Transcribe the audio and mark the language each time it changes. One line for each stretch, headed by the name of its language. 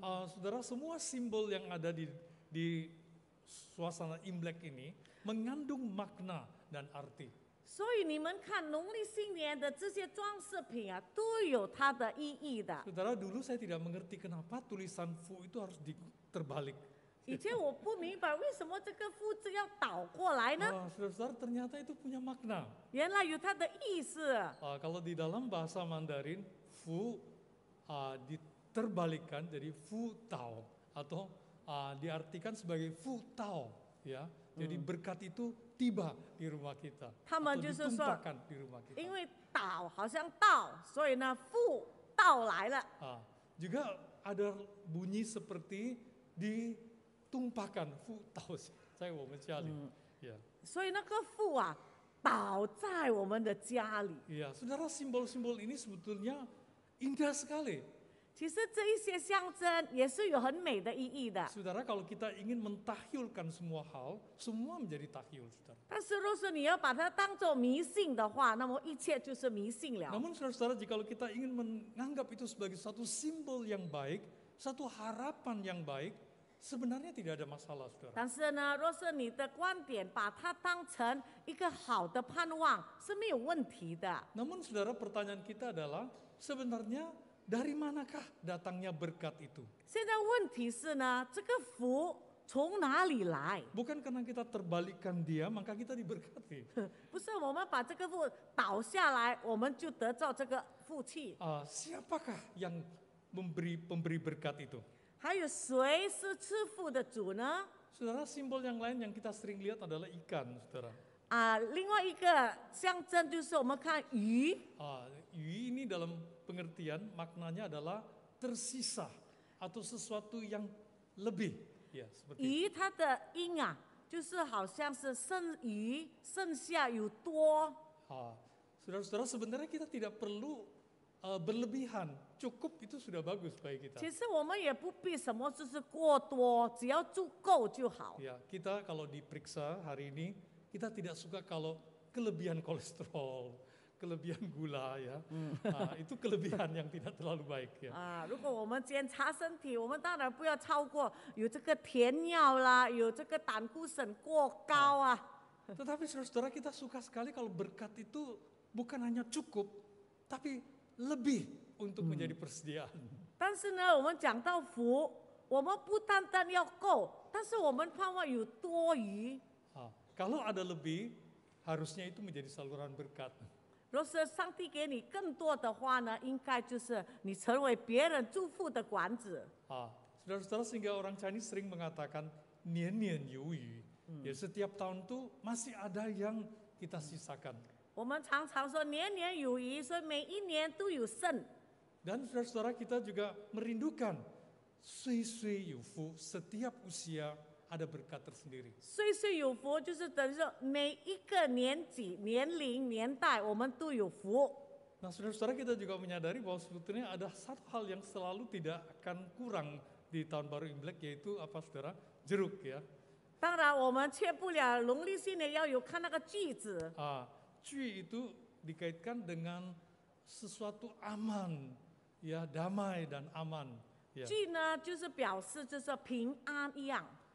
Indonesian: Saudara, semua simbol yang ada di suasana Imlek ini mengandung makna dan arti.
Chinese: 所以你们看农历新年的这些装饰品都有它的意义的。
Indonesian: Saudara, dulu saya tidak mengerti kenapa tulisan Fu itu harus terbalik.
Chinese: 以前我不明白为什么这个福字要倒过来呢？
Indonesian: Saudara-saudara, ternyata itu punya makna.
Chinese: 原来有它的意思。
Indonesian: Kalau di dalam bahasa Mandarin, Fu diterbalikkan jadi Fu Tao atau diartikan sebagai Fu Tao, ya. Jadi berkat itu tiba di rumah kita atau ditumpahkan di rumah kita.
Chinese: 因为倒好像到，所以呢福到来了。
Indonesian: Juga ada bunyi seperti ditumpahkan Fu Tao
Chinese: 在我们家里.
Indonesian: Ya.
Chinese: 所以那个福倒在我们的家里。
Indonesian: Iya, saudara, simbol-simbol ini sebetulnya indah sekali.
Chinese: 其实这一些象征也是有很美的意义的。
Indonesian: Saudara, kalau kita ingin mentahyulkan semua hal, semua menjadi tahyul, saudara.
Chinese: 但是若是你要把它当作迷信的话，那么一切就是迷信了。
Indonesian: Namun saudara-saudara, jika kita ingin menganggap itu sebagai satu simbol yang baik, satu harapan yang baik, sebenarnya tidak ada masalah, saudara.
Chinese: 但是呢，若是你的观点把它当成一个好的盼望，是没有问题的。
Indonesian: Namun saudara, pertanyaan kita adalah sebenarnya dari manakah datangnya berkat itu?
Chinese: 现在问题是呢，这个福从哪里来？
Indonesian: Bukan karena kita terbalikkan dia, maka kita diberkati.
Chinese: 不是我们把这个福倒下来，我们就得到这个福气。
Indonesian: Siapakah yang pemberi berkat itu?
Chinese: 还有谁是赐福的主呢？
Indonesian: Saudara, simbol yang lain yang kita sering lihat adalah ikan, saudara.
Chinese: 另外一个象征就是我们看鱼，
Indonesian: Yu ini dalam pengertian maknanya adalah tersisa atau sesuatu yang lebih, ya seperti itu.
Chinese: 鱼它的音就是好像是剩余，剩下有多。
Indonesian: Saudara-saudara, sebenarnya kita tidak perlu berlebihan, cukup itu sudah bagus bagi kita.
Chinese: 其实我们也不必什么就是过多，只要足够就好。
Indonesian: Ya, kita kalau diperiksa hari ini, kita tidak suka kalau kelebihan kolesterol, kelebihan gula ya. Itu kelebihan yang tidak terlalu baik ya.
Chinese: 如果我们检查身体，我们当然不要超过有这个甜尿啦，有这个胆固醇过高啊。
Indonesian: Tetapi saudara-saudara, kita suka sekali kalau berkat itu bukan hanya cukup, tapi lebih untuk menjadi persediaan.
Chinese: 但是呢，我们讲到福，我们不单单要够，但是我们盼望有多余。
Indonesian: Kalau ada lebih, harusnya itu menjadi saluran berkat.
Chinese: 若是上帝给你更多的话呢，应该就是你成为别人祝福的管子。
Indonesian: Saudara-saudara, sehingga orang Chinese sering mengatakan
Chinese: nian有余,
Indonesian: ya setiap tahun tuh masih ada yang kita sisakan.
Chinese: 我们常常说年年有余，所以每一年都有剩。
Indonesian: Dan saudara-saudara, kita juga merindukan
Chinese: 岁岁有福,
Indonesian: setiap usia ada berkat tersendiri.
Chinese: 岁岁有福，就是等于说每一个年纪、年龄、年代，我们都有福。
Indonesian: Nah, saudara-saudara, kita juga menyadari bahwa sebetulnya ada satu hal yang selalu tidak akan kurang di tahun baru Imlek, yaitu apa saudara? Jeruk ya.
Chinese: 当然，我们缺不了农历新年要有看那个句子。
Indonesian: Cuy itu dikaitkan dengan sesuatu aman, ya damai dan aman. Ya.
Chinese: 句呢，就是表示就是平安一样。